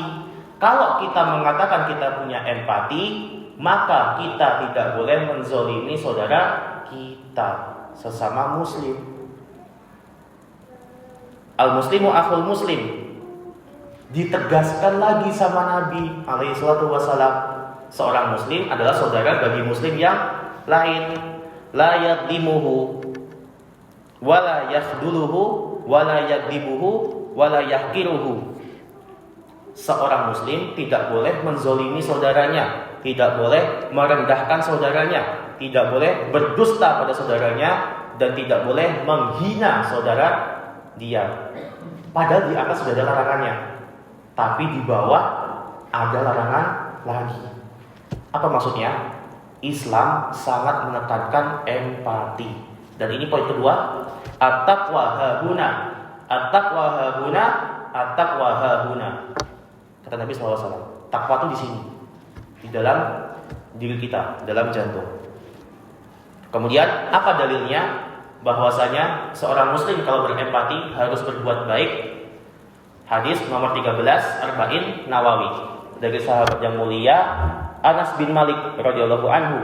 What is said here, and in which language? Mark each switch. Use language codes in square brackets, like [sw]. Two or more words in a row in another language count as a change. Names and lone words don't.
[id] Kalau kita mengatakan kita punya empati, maka kita tidak boleh menzalimi saudara kita sesama muslim. [ar] المسلم أخو المسلم. [id] Ditegaskan lagi sama Nabi [ar] عليه الصلاة والسلام, [id] seorang muslim adalah saudara bagi muslim yang lain. [ar] لا يظلمه ولا يخذله ولا يكذبه ولا يحقره. [id] Seorang muslim tidak boleh menzolimi saudaranya, tidak boleh merendahkan saudaranya, tidak boleh berdusta pada saudaranya, dan tidak boleh menghina saudara dia. Padahal di atas sudah ada larangannya, tapi di bawah ada larangan lagi. Apa maksudnya? Islam sangat menekankan empati. Dan ini poin kedua, [ar] التقوى ها هنا، التقوى ها هنا، التقوى ها هنا. [id] Kata Nabi SAW, takwa itu di sini, di dalam diri kita, dalam jantung. Kemudian apa dalilnya? Bahwasanya seorang muslim kalau berempati harus berbuat baik. Hadis nomor 13 Arba'in Nawawi dari sahabat yang mulia Anas bin Malik [ar] رضي الله عنه.